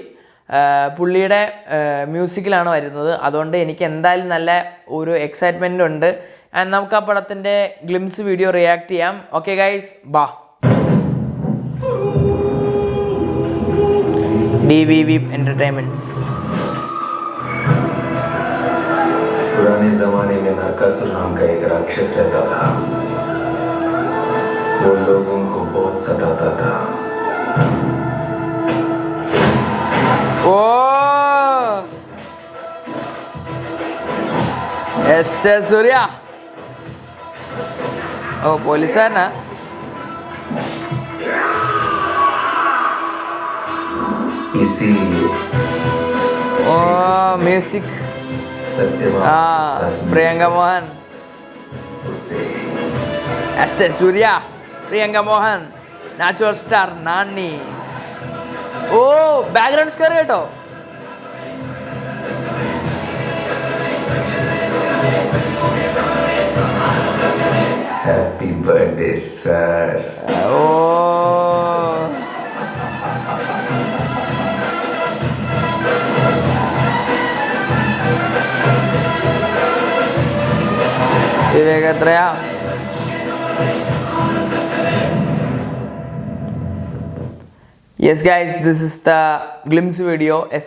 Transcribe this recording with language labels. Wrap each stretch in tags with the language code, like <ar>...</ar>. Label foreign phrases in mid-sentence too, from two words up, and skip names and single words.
<ml>പുള്ളിയുടെ മ്യൂസിക്കിലാണ് വരുന്നത്. അതുകൊണ്ട് എനിക്ക് എന്തായാലും നല്ല ഒരു എക്സൈറ്റ്മെൻ്റ് ഉണ്ട്. ആൻഡ് നമുക്ക് ആ പടത്തിൻ്റെ</ml> <en>glimpse video</en> <ml>റിയാക്ട് ചെയ്യാം.</ml> <en>Okay guys, ബാ. DVV എൻ്റർടൈൻമെൻറ്റ്സ്.</en> <hi>पुराने जमाने में नरकासुर नाम का एक राक्षस रहता था. वो लोगों को बहुत सताता था.</hi> <ml>എസ്.ജെ. സൂര്യ പോലീസുകാരനാ.</ml> <hi>इसीलिए</hi> <ml>മ്യൂസിക് പ്രിയങ്ക മോഹൻ, എസ്.ജെ. സൂര്യ, പ്രിയങ്ക മോഹൻ, നാച്ചുറൽ സ്റ്റാർ നാനി. ബാക്ക്ഗ്രൗണ്ട് സ്കോർ കേട്ടോ.</ml> <en>Happy birthday sir.</en> <ml>വിവേക് അത്രയാ.</ml> <en>Yes guys, this is the glimpse video. എസ്.ജെ.</en>